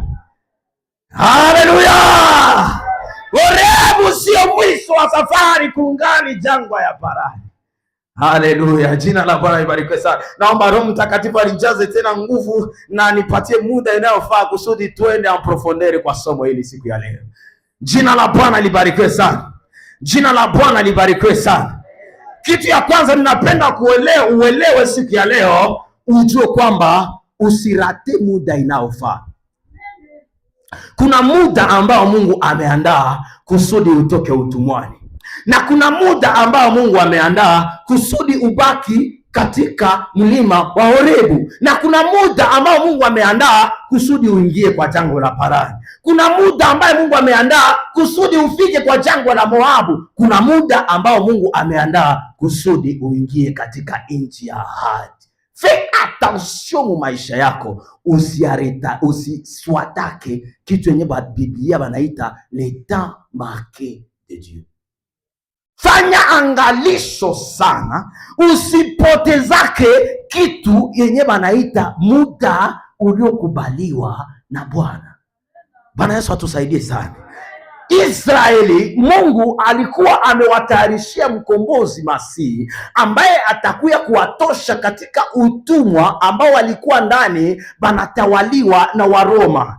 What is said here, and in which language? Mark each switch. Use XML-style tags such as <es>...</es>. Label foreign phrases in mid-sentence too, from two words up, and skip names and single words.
<sw>Haleluya! Horebu sio mwisho wa safari, kungali jangwa ya Parani. Haleluya, jina la Bwana libarikiwe sana. Naomba Roho Mtakatifu alijaze tena nguvu na nipatie muda inayofaa kusudi tuende</sw> <fr>en profondeur</fr> <sw>kwa somo hili siku ya leo. Jina la Bwana libarikiwe sana. Jina la Bwana libarikiwe sana. Kitu ya kwanza ninapenda uelewe siku ya leo, ujue kwamba usirate muda inayofaa. Kuna muda ambao Mungu ameandaa kusudi utoke utumwani, na kuna muda ambao Mungu ameandaa kusudi ubaki katika mlima wa Horebu, na kuna muda ambao Mungu ameandaa kusudi uingie kwa jangwa la Parani. Kuna muda ambao Mungu ameandaa kusudi ufike kwa jangwa la Moabu. Kuna muda ambao Mungu ameandaa kusudi uingie katika nchi ya ahadi.</sw> <fr>Fais attention</fr> <sw>mu maisha yako, usiswatake kitu yenye Biblia banaita</sw> <fr>le temps marqué de Dieu.</fr> <sw>Fanya angalisho sana, usipotezake kitu yenye banaita muda uliokubaliwa na Bwana. Bwana Yesu atusaidie sana. Israeli, Mungu alikuwa amewatayarishia mkombozi Masihi ambaye atakuya kuwatosha katika utumwa ambao walikuwa ndani banatawaliwa na Waroma.</sw>